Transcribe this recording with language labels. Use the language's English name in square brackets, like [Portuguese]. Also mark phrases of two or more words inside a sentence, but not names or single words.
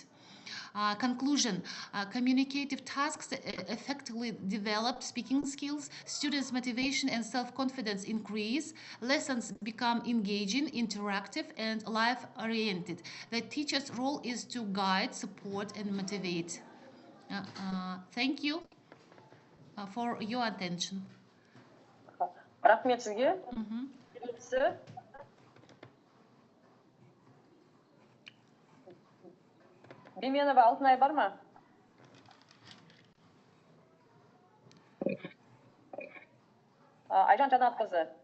[English] Conclusion: communicative tasks effectively develop speaking skills, students' motivation and self-confidence increase, lessons become engaging, interactive, and life-oriented. The teacher's role is to guide, support, and motivate. Thank you for your attention. [Kazakh] Рахмет сізге. Бименова Алтынай бар ма? Айжан Жанатқызы.